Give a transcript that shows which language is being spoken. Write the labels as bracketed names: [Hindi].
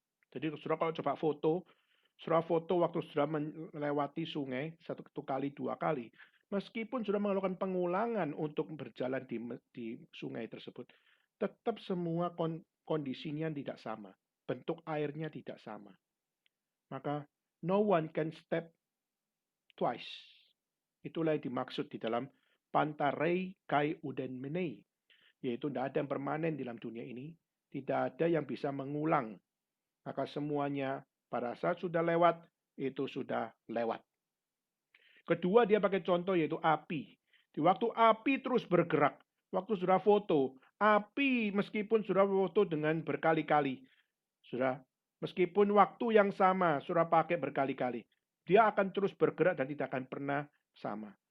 [Indonesian] Jadi saudara kalau coba saudara foto waktu sudah melewati sungai satu kali, dua kali, meskipun sudah melakukan pengulangan untuk berjalan di sungai tersebut, tetap semua kondisinya tidak sama. Bentuk airnya tidak sama. Maka [English] no one can step twice. [Indonesian] Itulah yang dimaksud di dalam [Greek] pantarei kai uden menei. [Indonesian] Yaitu tidak ada yang permanen dalam dunia ini. Tidak ada yang bisa mengulang. Maka semuanya pada saat sudah lewat, itu sudah lewat. Kedua dia pakai contoh yaitu api. Di waktu api terus bergerak, waktu sudah foto, api meskipun sudah foto dengan berkali-kali, sudah meskipun waktu yang sama sudah pakai berkali-kali, dia akan terus bergerak dan tidak akan pernah sama.